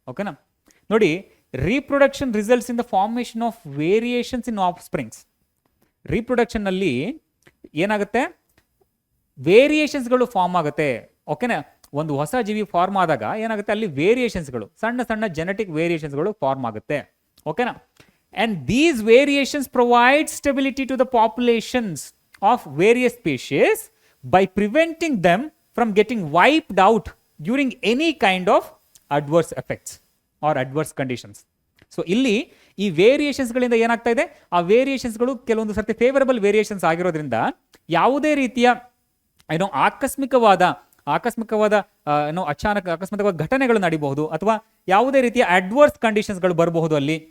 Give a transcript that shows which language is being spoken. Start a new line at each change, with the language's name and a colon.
English: ಓಕೆನಾ, ನೋಡಿ, reproduction results in the formation of variations in offsprings.
Kannada: ರಿಪ್ರೊಡಕ್ಷನ್ನಲ್ಲಿ ಏನಾಗುತ್ತೆ, ವೇರಿಯೇಷನ್ಸ್ಗಳು form ಆಗುತ್ತೆ. ಓಕೆನಾ, ಒಂದು ಹೊಸ ಜೀವಿ ಫಾರ್ಮ್ ಆದಾಗ ಏನಾಗುತ್ತೆ, ಅಲ್ಲಿ ವೇರಿಯೇಷನ್ಸ್ಗಳು, ಸಣ್ಣ ಸಣ್ಣ ಜೆನೆಟಿಕ್ ವೇರಿಯೇಷನ್ಸ್ಗಳು ಫಾರ್ಮ್ ಆಗುತ್ತೆ.
English: ಓಕೆನಾ, and these variations provide stability to the populations of various species by preventing them from getting wiped out during any kind of adverse effects or adverse conditions.
Kannada: So ಇಲ್ಲಿ ಈ ವೇರಿಯೇಷನ್ಸ್ಗಳಿಂದ ಏನಾಗ್ತಾ ಇದೆ, ಆ ವೇರಿಯೇಷನ್ಸ್ಗಳು ಕೆಲವೊಂದು ಸರ್ತಿ ಫೇವರಬಲ್ ವೇರಿಯೇಷನ್ಸ್ ಆಗಿರೋದ್ರಿಂದ ಯಾವುದೇ ರೀತಿಯ ಆಕಸ್ಮಿಕವಾದ ಅಕಸ್ಮಾತ್ ಘಟನೆಗಳು ನಡೀಬಹುದು, ಅಥವಾ ಯಾವುದೇ ರೀತಿಯ ಅಡ್ವರ್ಸ್ ಕಂಡೀಷನ್ಸ್ಗಳು ಬರಬಹುದು ಅಲ್ಲಿ.